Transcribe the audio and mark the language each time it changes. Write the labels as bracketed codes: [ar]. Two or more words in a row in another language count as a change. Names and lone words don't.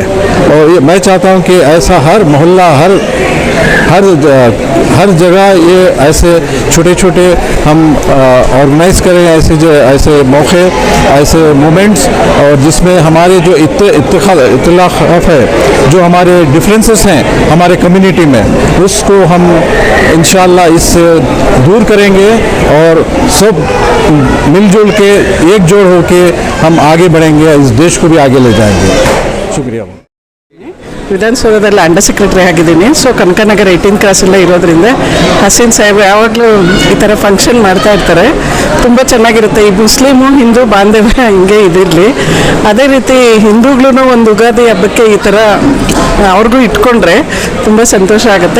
[hi] और मैं चाहता हूँ कि ऐसा हर मोहल्ला, हर जगह ये ऐसे छोटे छोटे हम ऑर्गेनाइज़ करें, ऐसे मौके, ऐसे मोमेंट्स, और जिसमें हमारे जो इत्तिलाफ़ है, जो हमारे डिफरेंसेस हैं हमारे कम्युनिटी में, उसको हम [ar] إن شاء الله [hi] इससे दूर करेंगे और सब मिलजुल के एकजुट होके हम आगे बढ़ेंगे, इस देश को भी आगे ले जाएंगे। शुक्रिया। [kn] ವಿಧಾನಸೌಧದಲ್ಲಿ [en] under secretary [kn] ಆಗಿದ್ದೀನಿ. ಸೊ ಕನಕನಗರ 18 ಕ್ರಾಸೆಲ್ಲ ಇರೋದ್ರಿಂದ ಹಸೀನ್ ಸಾಹೇಬ್ ಯಾವಾಗಲೂ ಈ ಥರ ಫಂಕ್ಷನ್ ಮಾಡ್ತಾ ಇರ್ತಾರೆ, ತುಂಬ ಚೆನ್ನಾಗಿರುತ್ತೆ. ಈ ಮುಸ್ಲಿಮು ಹಿಂದೂ ಬಾಂಧವ್ಯ ಹಿಂಗೆ ಇದಿರಲಿ. ಅದೇ ರೀತಿ ಹಿಂದೂಗಳು ಒಂದು ಯುಗಾದಿ ಹಬ್ಬಕ್ಕೆ ಈ ಥರ ಅವ್ರಿಗೂ ಇಟ್ಕೊಂಡ್ರೆ ತುಂಬ ಸಂತೋಷ ಆಗುತ್ತೆ.